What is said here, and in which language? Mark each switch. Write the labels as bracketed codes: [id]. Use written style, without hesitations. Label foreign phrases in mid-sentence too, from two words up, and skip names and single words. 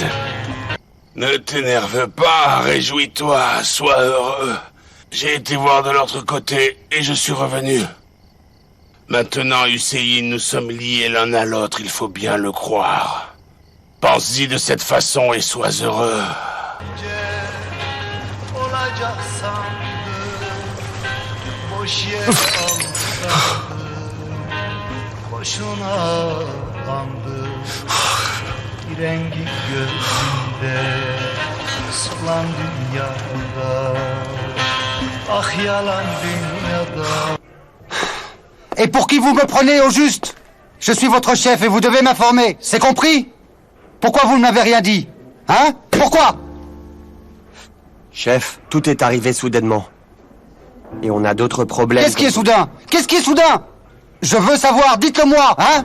[fr] Ne t'énerve pas, réjouis-toi, sois heureux. J'ai été voir de l'autre côté et je suis revenu. Maintenant, Hussein, nous sommes liés l'un à l'autre, il faut bien le croire. Pense-y de cette façon et sois heureux. [tr] Olacak sandım, boş yer aldım, boşuna kandım, bir rengi gözünde, solan dünyada, ah yalan dünyada. [fr] Et pour qui vous me prenez au juste? Je suis votre chef et vous devez m'informer, c'est compris? Pourquoi vous ne m'avez rien dit? Hein? Pourquoi? Chef, tout est arrivé soudainement. Et on a d'autres problèmes. Qu'est-ce qui est soudain? Qu'est-ce qui est soudain? Je veux savoir, dites-le-moi, hein?